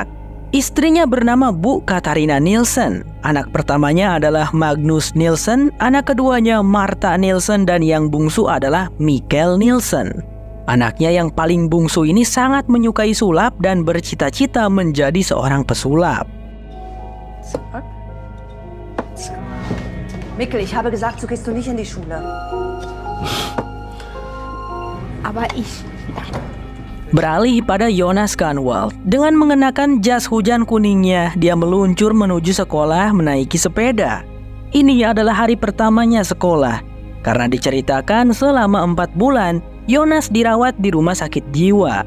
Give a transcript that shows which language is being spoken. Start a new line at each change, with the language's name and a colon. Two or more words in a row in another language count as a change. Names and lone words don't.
Indonesian: Istrinya bernama Bu Katarina Nielsen. Anak pertamanya adalah Magnus Nielsen, anak keduanya Martha Nielsen, dan yang bungsu adalah Mikkel Nielsen. Anaknya yang paling bungsu ini sangat menyukai sulap dan bercita-cita menjadi seorang pesulap.
German: Mikkel, ich habe gesagt, so gehst du nicht in die Schule. Aber ich...
Indonesian: Beralih pada Jonas Kahnwald. Dengan mengenakan jas hujan kuningnya, dia meluncur menuju sekolah menaiki sepeda. Ini adalah hari pertamanya sekolah. Karena diceritakan selama 4 bulan, Jonas dirawat di rumah sakit jiwa.